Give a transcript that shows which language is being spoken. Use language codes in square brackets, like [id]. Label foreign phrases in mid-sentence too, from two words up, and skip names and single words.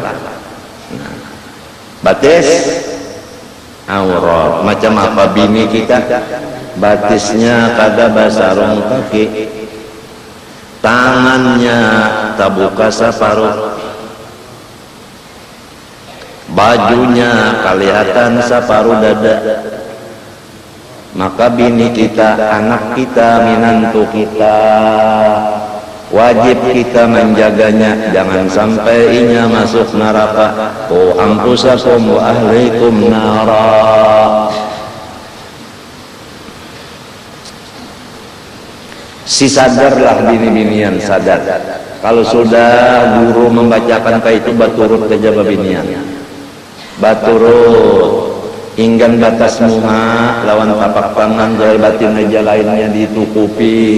[bjn] Nah, batis aurat macam apa bini kita batisnya kada basarong kaki, tangannya tabuka saparuh, bajunya kelihatan saparuh dada. Maka bini kita, anak kita, minantu kita wajib kita menjaganya, jangan sampai inya masuk neraka. [ar] قوا أنفسكم وأهليكم نارا. [bjn] Si sadarlah bini-binian, sadar. Kalau sudah guru membacakan kayak itu baturut aja babinian. Baturut inggan batas muha lawan tapak tangan zahir batin aja lainnya ditutupi.